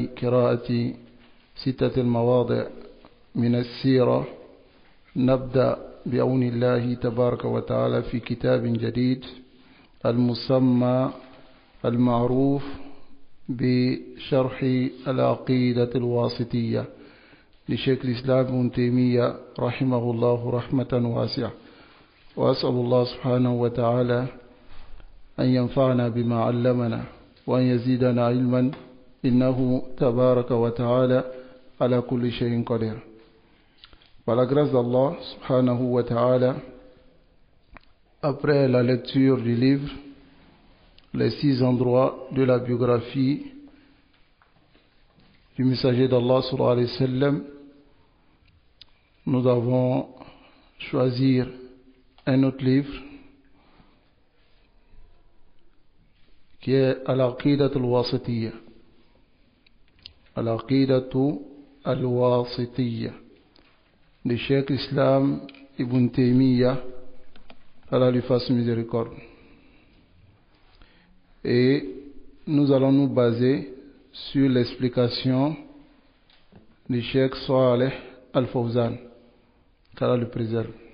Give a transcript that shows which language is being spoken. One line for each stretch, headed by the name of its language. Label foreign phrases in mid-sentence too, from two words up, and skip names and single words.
Arabic: قراءة 6 المواضع من السيرة، نبدأ بعون الله تبارك وتعالى في كتاب جديد المسمى المعروف بشرح العقيدة الواسطية لشيخ الإسلام ابن تيمية رحمه الله رحمة واسعة. وأسأل الله سبحانه وتعالى أن ينفعنا بما علمنا وأن يزيدنا علما، إنه تبارك وتعالى على كل شيء قدير.
French: Par la grâce d'Allah
Arabic: سبحانه وتعالى,
French: après la lecture du livre Les 6 endroits de la biographie du messager d'Allah
Arabic: صلى الله عليه وسلم,
French: nous avons choisi un autre livre qui est Al-Aqidatu al-Wasitiyya. Al-Aqidatu al-Wasitiyya de Cheikh Islam Ibn Taymiyyah, Allah lui fasse miséricorde. Et nous allons nous baser sur l'explication du Cheikh Saleh Al-Fawzan, qu'Allah le préserve.